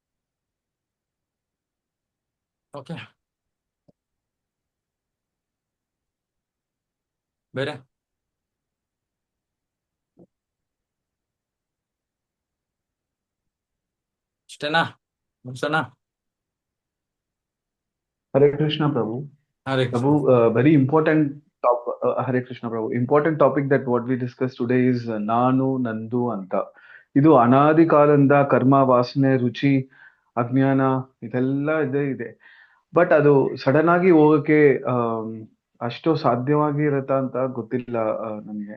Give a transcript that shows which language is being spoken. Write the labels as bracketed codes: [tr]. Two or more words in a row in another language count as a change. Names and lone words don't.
[kn] ಓಕೆ, ಬೇರೆ ಇಷ್ಟೇನಾ? ಮುಗ್ಸೋಣ? [sa] Hare Krishna, Prabhu. ಹರೇ ಕೃಷ್ಣ. Prabhu, [en] very important [sa] ಹರೇ ಕೃಷ್ಣ ಪ್ರಭು. [en] important topic that what we discuss today is [kn] ನಾನು ನಂದು ಅಂತ. ಇದು ಅನಾದಿ ಕಾಲದಿಂದ ಕರ್ಮ, ವಾಸನೆ, ರುಚಿ, ಅಜ್ಞಾನ ಇದೆಲ್ಲ ಇದೆ. ಬಟ್ ಅದು ಸಡನ್ ಆಗಿ ಹೋಗಕ್ಕೆ ಅಷ್ಟು ಸಾಧ್ಯವಾಗಿ ಇರತ್ತಾ ಅಂತ ಗೊತ್ತಿಲ್ಲ ನಮ್ಗೆ.